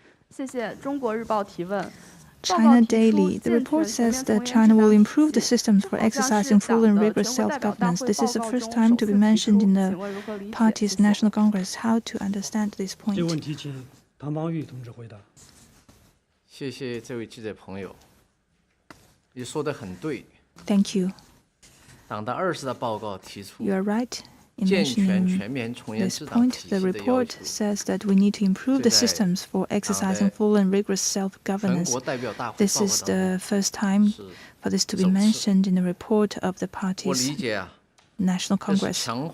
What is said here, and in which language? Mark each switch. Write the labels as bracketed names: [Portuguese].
[Chinese] 谢谢《中国日报》提问。 [English] China Daily. The report says that China will improve the systems for exercising full and rigorous self-governance. This is the first time to be mentioned in the party's National Congress. How to understand this point? [Chinese] 这个问题请唐邦玉同志回答。谢谢这位记者朋友，你说的很对。 [English] Thank you. [Chinese] 党的20大报告提出 [English] You are right in mentioning this point. The report says that we need to improve the systems for exercising full and rigorous self-governance. This is the first time for this to be mentioned in the report of the party's National Congress.